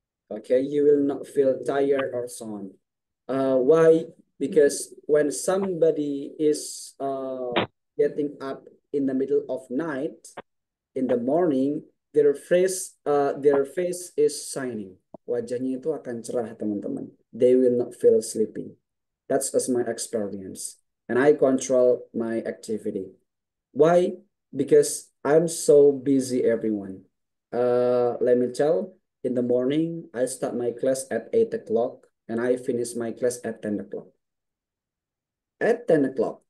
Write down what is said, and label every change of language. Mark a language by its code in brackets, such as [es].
[en] Okay, you will not feel tired or so on. Why? Because when somebody is getting up in the middle of night, in the morning, their face is shining. [id] Wajahnya itu akan cerah, teman-teman. [en] They will not feel sleepy. That's as my experience. And I control my activity. Why? Because I'm so busy, everyone. Let me tell, in the morning, I start my class at 8 o'clock and I finish my class at 10 o'clock. At 10 o'clock.